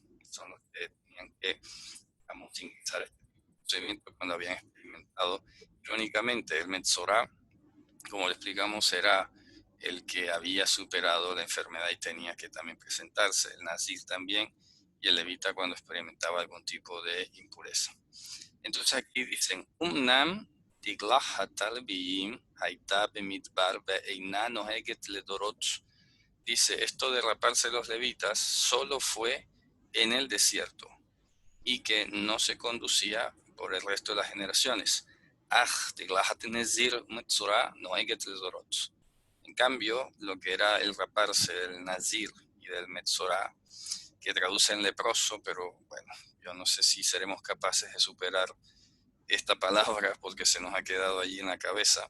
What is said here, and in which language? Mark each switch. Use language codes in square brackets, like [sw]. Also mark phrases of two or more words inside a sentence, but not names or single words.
[es] Son los que tenían que, digamos, ingresar este procedimiento cuando habían experimentado. Irónicamente, el Metzorah, como le explicamos, era el que había superado la enfermedad y tenía que también presentarse. El nazir también, y el levita cuando experimentaba algún tipo de impureza. Entonces aquí dicen, [he] ואמנם תגלחת הלויים היתה במדבר ואינה נוהגת לדורות. [es] Dice, esto de raparse los levitas solo fue en el desierto y que no se conducía por el resto de las generaciones. En cambio, lo que era el raparse del nazir y del metzorah, que traduce en leproso, pero bueno, yo no sé si seremos capaces de superar esta palabra porque se nos ha quedado allí en la cabeza.